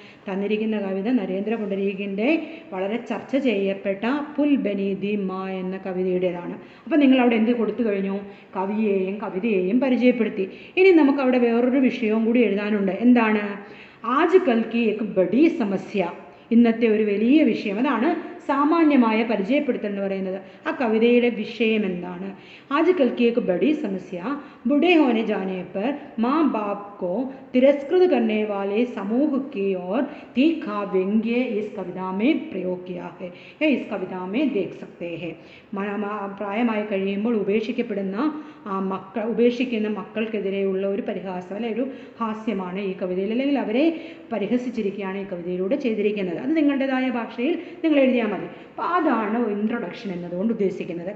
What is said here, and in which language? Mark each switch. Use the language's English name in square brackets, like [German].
[Malayalam] തന്നിരിക്കുന്ന കവിത നരേന്ദ്ര പുണ്ടരീകിൻ്റെ വളരെ ചർച്ച ചെയ്യപ്പെട്ട പുൽ ബനി ധി മാ എന്ന കവിതയുടേതാണ്. അപ്പം നിങ്ങൾ അവിടെ എന്ത് കൊടുത്തു കഴിഞ്ഞു? കവിയെയും കവിതയെയും പരിചയപ്പെടുത്തി. ഇനി നമുക്ക് അവിടെ വേറൊരു വിഷയവും കൂടി എഴുതാനുണ്ട്. എന്താണ്? [Hindi] ആജ് കൽ കി എക് ബഡി സമസ്യ, [Malayalam] ഇന്നത്തെ ഒരു വലിയ വിഷയം. അതാണ് സാമാന്യമായ പരിചയപ്പെടുത്തൽ എന്ന് പറയുന്നത്. ആ കവിതയുടെ വിഷയം എന്താണ്? [Hindi] ആജ് കൽ की एक बड़ी समस्या बूढ़े होने जाने पर माँ बाप को तिरस्कृत करने वाले समूह की ओर तीखा व्यंग्य इस कविता में प्रयोग किया है. यह इस कविता में देख सकते हैं. [Malayalam] പ്രായമായി കഴിയുമ്പോൾ ഉപേക്ഷിക്കുന്ന മക്കൾക്കെതിരെയുള്ള ഒരു പരിഹാസം അല്ലെ ഒരു ഹാസ്യമാണ് ഈ കവിതയിൽ, അല്ലെങ്കിൽ അവരെ പരിഹസിച്ചിരിക്കുകയാണ് ഈ കവിതയിലൂടെ ചെയ്തിരിക്കുന്നത്. അത് നിങ്ങളുടേതായ ഭാഷയിൽ നിങ്ങൾ എഴുതിയാൽ മതി. അപ്പോൾ അതാണ് ഇൻട്രൊഡക്ഷൻ എന്നതുകൊണ്ട് ഉദ്ദേശിക്കുന്നത്.